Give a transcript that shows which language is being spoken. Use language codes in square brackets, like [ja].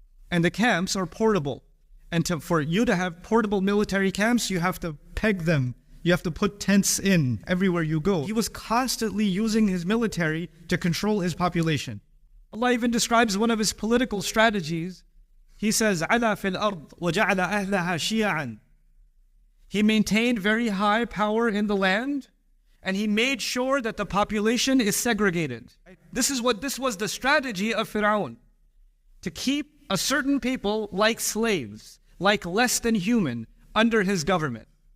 [en] And the camps are portable. And for you to have portable military camps, you have to peg them. You have to put tents in everywhere you go. He was constantly using his military to control his population. Allah even describes one of his political strategies. He says, [ar] عَلَى فِي الْأَرْضِ وَجَعَلَ أَهْلَهَا شِيَعًا. [en] He maintained very high power in the land, and he made sure that the population is segregated. This was the strategy of Fir'aun, to keep a certain people like slaves, like less than human, under his government.